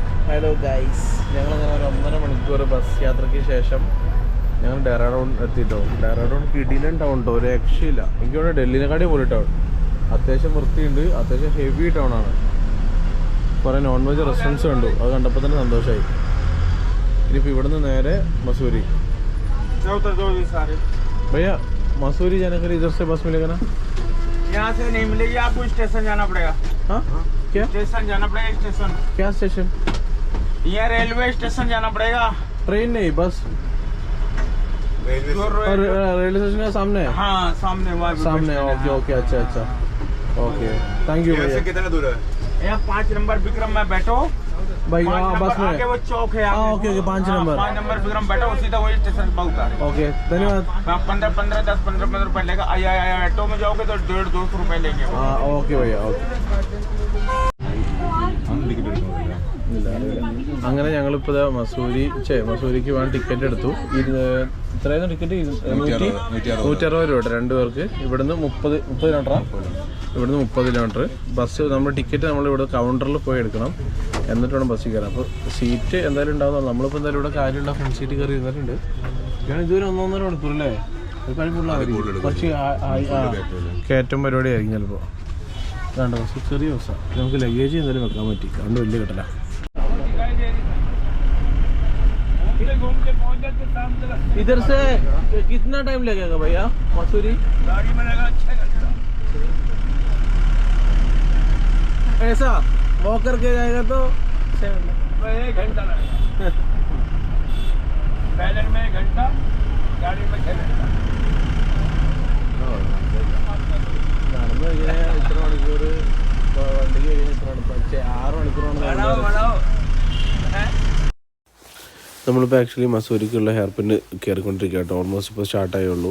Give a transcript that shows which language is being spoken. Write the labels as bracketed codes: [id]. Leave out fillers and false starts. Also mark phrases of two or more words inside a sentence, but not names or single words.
[en] hello guys, [ml] ഞങ്ങളങ്ങനെ ഒരു 1.5 മണിക്കൂർ ബസ് യാത്രയ്ക്ക് ശേഷം ഞങ്ങൾ ഡെറാഡൂൺ എത്തിയിട്ടോ. ഡെറാഡൂൺ കിടിലൻ ടൗൺ കേട്ടോ, ഒരു രക്ഷയില്ല. എനിക്ക് തോന്നുന്നു ഡൽഹിനെക്കാട്ടി പോലെ ടൗൺ. അത്യാവശ്യം വൃത്തിയുണ്ട്, അത്യാവശ്യം [en] heavy town [ml] ആണ്. കുറേ [en] non veg restaurants [ml] കണ്ടു, അത് കണ്ടപ്പോൾ തന്നെ സന്തോഷമായി. ഇനിയിപ്പോൾ ഇവിടുന്ന് നേരെ മസൂരി. [hi] भैया मसूरी जाने के लिए इधर से बस मिलेगा ना? यहाँ से नहीं मिलेगी, आपको स्टेशन जाना पड़ेगा. हाँ क्या स्टेशन जाना पड़ेगा, स्टेशन. क्या स्टेशन? यहाँ रेलवे स्टेशन जाना पड़ेगा. ट्रेन नहीं, बस रेलवे स्टेशन का सामने है. हाँ सामने, सामने. ओके ओके, अच्छा अच्छा, ओके, [en] thank you [hi] भैया. कितना दूर है? यहाँ 5 नंबर विक्रम में बैठो भाई. हाँ बस में आगे वो चौक है. हाँ ओके ओके, 5 नंबर. 5 नंबर विक्रम बैठो, सीधा वही स्टेशन पर उतारे. ओके धन्यवाद. 15 रुपए लेगा. ऑटो में जाओगे तो 150-200 रुपए लेंगे. हाँ ओके भैया, ओके. [ml] അങ്ങനെ ഞങ്ങളിപ്പോൾ മസൂരിക്ക് വേണ്ട ടിക്കറ്റ് എടുത്തു. ഇത്രയായിരുന്നു ടിക്കറ്റ്? 160 രൂപ 2 പേർക്ക്. ഇവിടുന്ന് 30 കിലോമീറ്ററാണ്. ഇവിടുന്ന് 30 കിലോമീറ്റർ. ബസ് നമ്മൾ ടിക്കറ്റ് നമ്മളിവിടെ കൗണ്ടറിൽ പോയി എടുക്കണം, എന്നിട്ട് വേണം ബസ്സിൽ കയറാം. അപ്പോൾ സീറ്റ് എന്തായാലും ഉണ്ടാവുന്നതാണ്. നമ്മളിപ്പോൾ എന്തായാലും ഇവിടെ കാര്യമുള്ള [en] front seat [ml] കയറി ഇരുന്നിട്ടുണ്ട്. ഞാൻ ഇതുവരെ 1.5 മണിക്കൂർ അല്ലേ, ഒരു പണിപ്പുള്ളതായിരിക്കും. പക്ഷേ കയറ്റം പരിപാടിയായിരിക്കും ചിലപ്പോൾ. വേണ്ട ബസ് ചെറിയ ബസ്സാണ്. നമുക്ക് ലഗേജ് എന്തായാലും വെക്കാൻ പറ്റി, അതുകൊണ്ട് വലിയ കിട്ടല. [hi] इधर से कितना टाइम लगेगा भैया मसूरी? गाड़ी में लगेगा 6 घंटा. ऐसा वॉक करके जाएगा तो 1 घंटा लगेगा. पैदल में 1 घंटा, गाड़ी में 6 घंटा. [ml] ഇത്ര മണിക്കൂർ വണ്ടിക്ക് കഴിഞ്ഞ് ഇത്ര മണിക്കൂർ 6 മണിക്കൂറാണ്. നമ്മളിപ്പോൾ ആക്ച്വലി മസൂരിക്കുള്ള [en] hair pin [ml] കയറിക്കൊണ്ടിരിക്കുക കേട്ടോ. ഓൾമോസ്റ്റ് ഇപ്പോൾ സ്റ്റാർട്ടായുള്ളൂ.